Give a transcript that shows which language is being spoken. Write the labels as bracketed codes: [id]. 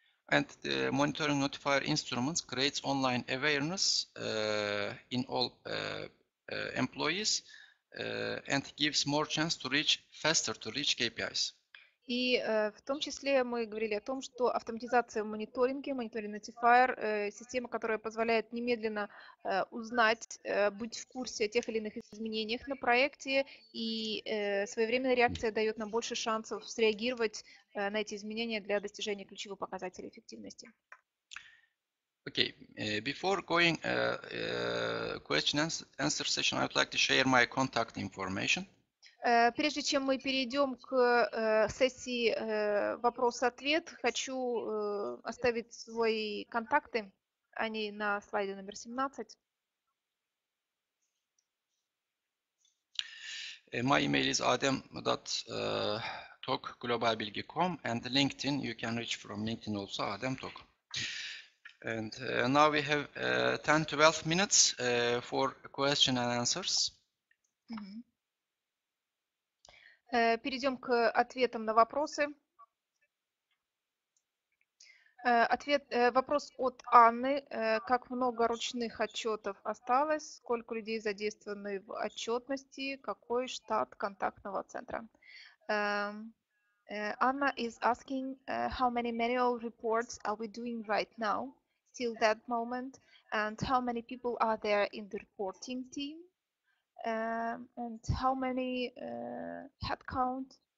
[en] And the monitoring notifier instruments creates online awareness in all employees and gives more chance to reach faster to reach KPIs. [ru] И в том числе мы говорили о том, что автоматизация в мониторинге, мониторинг notifier, система, которая позволяет немедленно узнать, быть в курсе о тех или иных изменениях на проекте, и своевременная реакция дает нам больше шансов среагировать на эти изменения для достижения ключевых показателей эффективности. [en] Okay, before going question and answer session, I would like to share my contact information. [ru] Прежде чем мы перейдем к сессии вопрос-ответ, хочу оставить свои контакты. Они на слайде номер 17. [en] My email is adem.talk@globalbilgi.com and LinkedIn, you can reach from LinkedIn also, Adem Talk. And now we have 10-12 minutes for question and answers. [ru] Перейдем к ответам на вопросы. Вопрос от Анны. Как много ручных отчетов осталось? Сколько людей задействованы в отчетности? Какой штат контактного центра? [en] Anna is asking how many manual reports are we doing right now till that moment, and how many people are there in the reporting team, and how many headcount